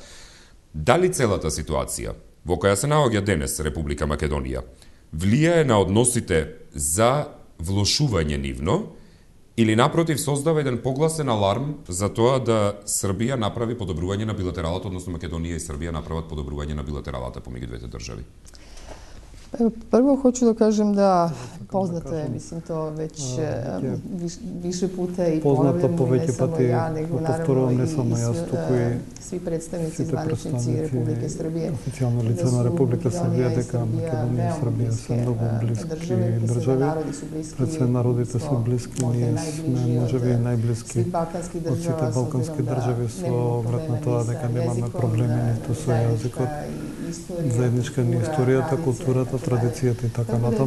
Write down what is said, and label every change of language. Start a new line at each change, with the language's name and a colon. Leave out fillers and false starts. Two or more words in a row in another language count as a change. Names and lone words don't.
Macedonian: Дали целата ситуација во која се наоѓа денес Република Македонија влијае на односите за влошување нивно или напротив создава еден погласен аларм за тоа да Србија направи подобрување на билатералата, односно Македонија и Србија направат подобрување на билатералата помеѓу двете држави?
Serbian: Prvo hoću da kažem da poznato je, mislim to već više puta i ponavljamo, i ne samo ja, nego naravno i svi predstavnici zvaničnici Republike Srbije.
Macedonian: Официјално лице на Република Србија дека Македонија и Србија се многу блиски држави. Пред се народите се блиски, ние сме можеби најблиски од сите балкански држави со оглед на тоа дека немаме проблеми ниту со јазикот, заедничка ни историјата, културата, традицијата и така натаму.